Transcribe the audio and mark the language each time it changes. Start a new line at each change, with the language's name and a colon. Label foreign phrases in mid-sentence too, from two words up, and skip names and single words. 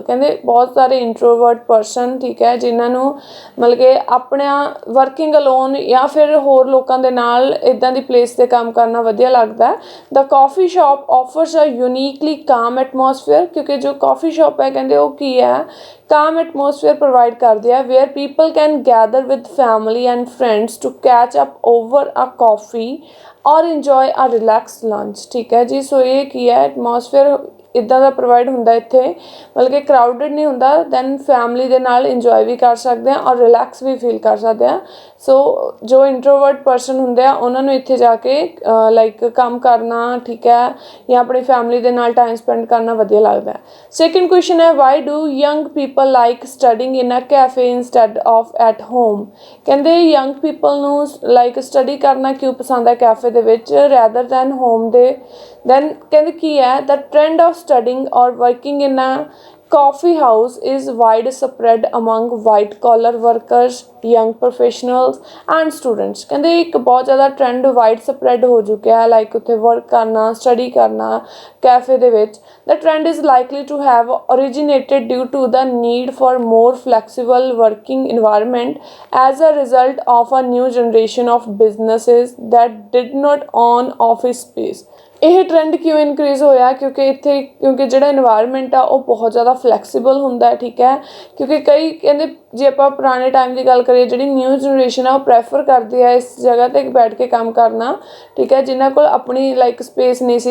Punjabi: ਕਹਿੰਦੇ ਬਹੁਤ ਸਾਰੇ
English: introvert person,
Punjabi: ਠੀਕ ਹੈ, ਜਿਨ੍ਹਾਂ ਨੂੰ ਮਤਲਬ ਕਿ ਆਪਣਾ
English: working alone
Punjabi: ਜਾਂ ਫਿਰ ਹੋਰ ਲੋਕਾਂ ਦੇ ਨਾਲ ਇੱਦਾਂ ਦੀ ਪਲੇਸ 'ਤੇ ਕੰਮ ਕਰਨਾ ਵਧੀਆ ਲੱਗਦਾ।
English: the coffee shop offers a uniquely calm atmosphere,
Punjabi: ਕਿਉਂਕਿ ਜੋ ਕਾਫੀ ਸ਼ਾਪ ਹੈ ਕਹਿੰਦੇ ਉਹ ਕੀ ਹੈ,
English: calm atmosphere provide
Punjabi: ਕਰਦੇ ਆ
English: where people can gather with family and friends to catch up over a coffee or enjoy a relaxed lunch।
Punjabi: ਠੀਕ ਹੈ ਜੀ, ਸੋ ਇਹ ਕੀ ਹੈ, ਐਟਮੋਸਫੇਅਰ ਇੱਦਾਂ ਦਾ ਪ੍ਰੋਵਾਈਡ ਹੁੰਦਾ ਇੱਥੇ, ਮਤਲਬ ਕਿ ਕਰਾਊਡਡ ਨਹੀਂ ਹੁੰਦਾ। ਦੈਨ ਫੈਮਲੀ ਦੇ ਨਾਲ ਇੰਜੋਏ ਵੀ ਕਰ ਸਕਦੇ ਹਾਂ ਔਰ ਰਿਲੈਕਸ ਵੀ ਫੀਲ ਕਰ ਸਕਦੇ ਹਾਂ। ਸੋ ਜੋ
English: introvert person
Punjabi: ਹੁੰਦੇ ਆ ਉਹਨਾਂ ਨੂੰ ਇੱਥੇ ਜਾ ਕੇ ਲਾਈਕ ਕੰਮ ਕਰਨਾ, ਠੀਕ ਹੈ, ਜਾਂ ਆਪਣੀ ਫੈਮਲੀ ਦੇ ਨਾਲ
English: time spend
Punjabi: ਕਰਨਾ ਵਧੀਆ ਲੱਗਦਾ। ਸੈਕਿੰਡ ਕੁਐਸਚਨ ਹੈ
English: why do young people like studying in a cafe instead of at home.
Punjabi: ਕਹਿੰਦੇ
English: young people
Punjabi: ਨੂੰ ਲਾਈਕ ਸਟੱਡੀ ਕਰਨਾ ਕਿਉਂ ਪਸੰਦ ਹੈ ਕੈਫੇ ਦੇ ਵਿੱਚ
English: rather than home
Punjabi: ਦੇ। ਦੈਨ ਕਹਿੰਦੇ ਕੀ ਹੈ,
English: the trend of studying or working in a coffee house is widespread among white collar workers, young professionals and students।
Punjabi: ਕਹਿੰਦੇ ਇੱਕ ਬਹੁਤ ਜ਼ਿਆਦਾ
English: trend wide spread
Punjabi: ਹੋ ਚੁੱਕਿਆ ਹੈ, ਲਾਈਕ ਉੱਥੇ ਵਰਕ ਕਰਨਾ, ਸਟੱਡੀ ਕਰਨਾ ਕੈਫੇ ਦੇ ਵਿੱਚ।
English: the trend is likely to have originated due to the need for more flexible working environment as a result of a new generation of businesses that did not own office space।
Punjabi: ਇਹ ਟਰੈਂਡ ਕਿਉਂ ਇਨਕਰੀਜ਼ ਹੋਇਆ, ਕਿਉਂਕਿ ਜਿਹੜਾ ਇਨਵਾਇਰਮੈਂਟ ਆ ਉਹ ਬਹੁਤ ਜ਼ਿਆਦਾ ਫਲੈਕਸੀਬਲ ਹੁੰਦਾ, ਠੀਕ ਹੈ। ਕਿਉਂਕਿ ਕਈ ਕਹਿੰਦੇ ਜੇ ਆਪਾਂ ਪੁਰਾਣੇ ਟਾਈਮ ਦੀ ਗੱਲ ਕਰੀਏ, ਜਿਹੜੀ
English: new generation
Punjabi: ਆ ਉਹ ਪ੍ਰੈਫਰ ਕਰਦੀ ਹੈ ਇਸ ਜਗ੍ਹਾ 'ਤੇ ਬੈਠ ਕੇ ਕੰਮ ਕਰਨਾ, ਠੀਕ ਹੈ, ਜਿਨ੍ਹਾਂ ਕੋਲ ਆਪਣੀ ਲਾਈਕ ਸਪੇਸ ਨਹੀਂ ਸੀ।